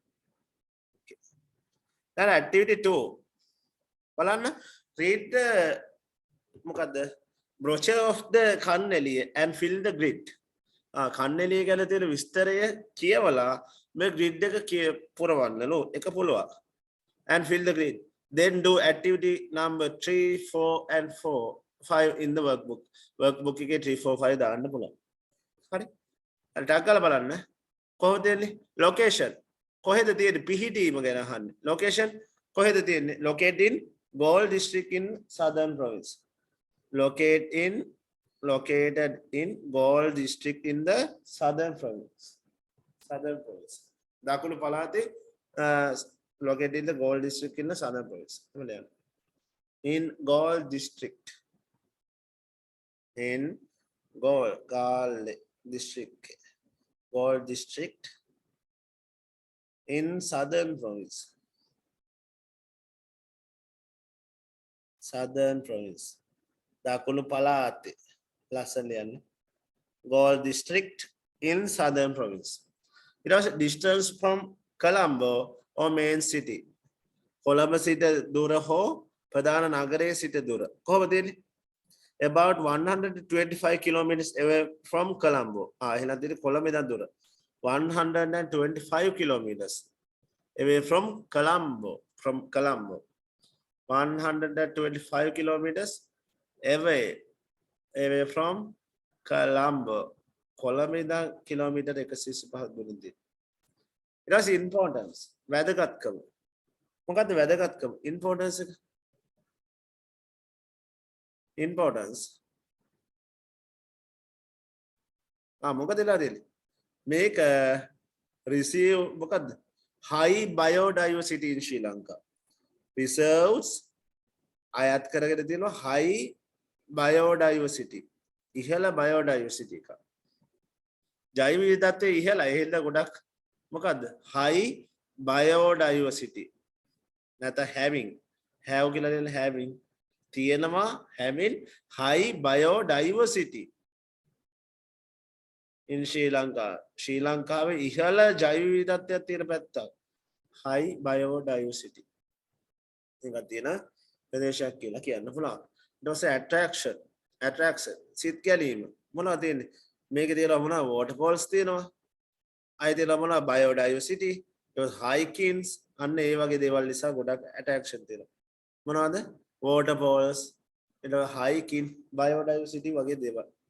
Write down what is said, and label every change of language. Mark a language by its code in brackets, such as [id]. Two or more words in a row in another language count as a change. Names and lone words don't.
[en] දැන් activity 2 බලන්න read the මොකද්ද brochure of the කන්නැලිය and fill the grid [si] කන්නැලිය ගැන තියෙන විස්තරය කියවලා මේ grid එක පුරවන්න නෝ එක පුළුවන් [en] and fill the grid then do activity number 3 4 and 5 in the workbook [si] එකේ 3 4 5 දාන්න පුළුවන් හරි හරි ටක් ගාලා බලන්න කොහොමද එන්නේ location කොහෙද තියෙන්නේ පිහිටීම ගැන අහන්නේ location කොහෙද තියෙන්නේ [en] located in Galle district in southern province located in Galle district in the southern province [si] දකුණු පළාතේ [en] located in the Galle district in the southern province in Galle district in Galle district in southern province [si] දකුණු පළාතේ ලස්සන ලියන්න [en] Galle district in southern province it was distance from Colombo or main city [si] කොළඹ සිට දුර හෝ ප්‍රධාන නගරයේ සිට දුර කොහොමද තියෙන්නේ [en] about 125 kilometers away from Colombo [si] එහෙනම් තියෙන්නේ කොළඹ ඉඳන් දුර [en] 125 kilometers away from Colombo 125 kilometers away from Colombo [si] කොළඹ ඉඳන් කිලෝමීටර් 125ක් දුරින් තියෙනවා ඊට පස්සේ importance වැදගත්කම මොකද්ද වැදගත්කම importance එක importance මොකද වෙලා තියෙන්නේ මේක receive මොකද්ද [en] high biodiversity in Sri Lanka reserves [si] අයත් කරගෙන තියෙනවා [en] high biodiversity ඉහළ biodiversity [si] එක ජෛව විවිධත්වයේ ඉහළ එහෙල්ල ගොඩක් මොකද්ද [en] high biodiversity නැත්නම් having have [si] කියලා දෙන [en] having තියෙනවා having high biodiversity in Sri Lanka [si] ශ්‍රී ලංකාවේ ඉහළ ජෛව විවිධත්වයක් තියෙන පැත්තක් [en] high biodiversity [si] එකක් තියෙන ප්‍රදේශයක් කියලා කියන්න පුළුවන් ඊට පස්සේ attraction සිත් ගැලීම මොනවද තියෙන්නේ මේකේ තියෙනවා මොනවා waterfalls තියෙනවා අය තියෙනවා මොනවා [en] biodiversity hikings [si] අන්න ඒ වගේ දේවල් නිසා ගොඩක් attraction තියෙනවා මොනවද waterfalls ඊට [en] hiking biodiversity [si] වගේ දේවල්